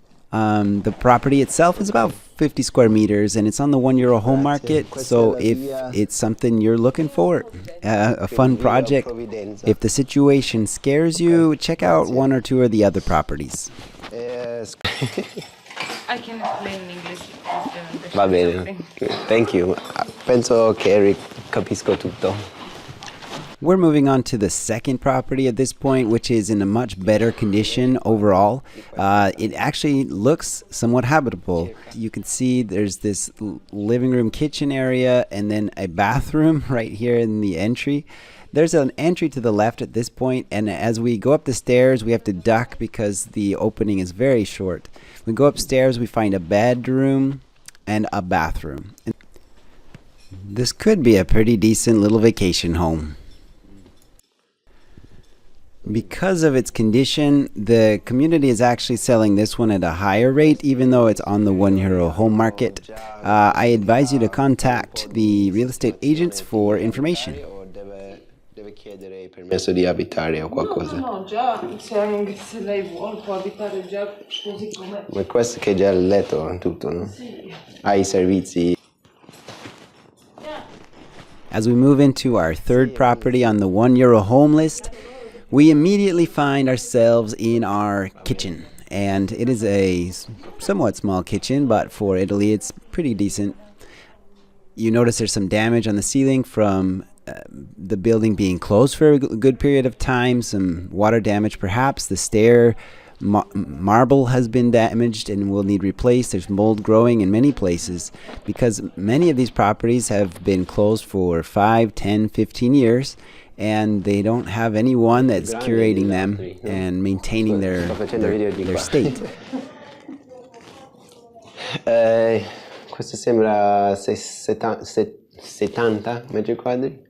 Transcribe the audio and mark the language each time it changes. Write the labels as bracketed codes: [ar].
[en] The property itself is about 50 square meters, and it's on the €1 home market. So if it's something you're looking for, a fun project, if the situation scares you, check out 1 or 2 of the other properties. I can explain in English. [it] Va bene, [en] thank you. [it] Penso che capisco tutto. [en] We're moving on to the second property at this point, which is in a much better condition overall. It actually looks somewhat habitable. You can see there's this living room kitchen area and then a bathroom right here in the entry. There's an entry to the left at this point, and as we go up the stairs, we have to duck because the opening is very short. We go upstairs, we find a bedroom and a bathroom. This could be a pretty decent little vacation home. Because of its condition, the community is actually selling this one at a higher rate, even though it's on the €1 home market. I advise you to contact the real estate agents for information. [it] Deve chiedere permesso di abitare o qualcosa. No, già, se lei vuole può abitare già così com'è. Ma questo che è già il letto, tutto, no? Sì. Ha I servizi. [en] As we move into our third property on the €1 home list, we immediately find ourselves in our kitchen. And it is a somewhat small kitchen, but for Italy it's pretty decent. You notice there's some damage on the ceiling from the building being closed for a good period of time, some water damage perhaps. The stair marble has been damaged and will need replaced. There's mold growing in many places because many of these properties have been closed for 5, 10, 15 years. And they don't have anyone that's curating them and maintaining their state. [it] Questo sembra 70 metri quadri?